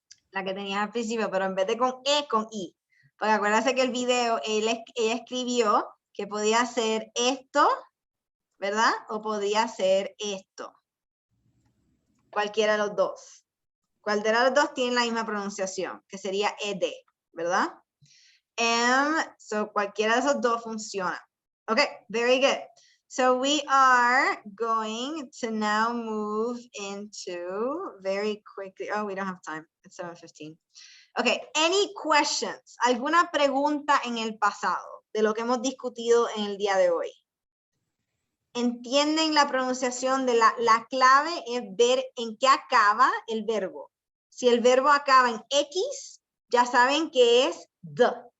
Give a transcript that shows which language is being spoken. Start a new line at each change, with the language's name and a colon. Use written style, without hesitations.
Spanish: La que tenías al principio, pero en vez de con E, con I. Porque acuérdense que el video, ella escribió que podía ser esto, ¿verdad? O podía ser esto. Cualquiera de los dos. Cualquiera de los dos tiene la misma pronunciación, que sería ed, ¿verdad? So cualquiera de esos dos funciona.
English: Okay, very good. So we are going to now move into very quickly. Oh, we don't have time. It's 7:15. Okay, any questions?
Spanish: ¿Alguna pregunta en el pasado de lo que hemos discutido en el día de hoy? ¿Entienden la pronunciación de la clave es ver en qué acaba el verbo? Si el verbo acaba en X, ya saben que es the.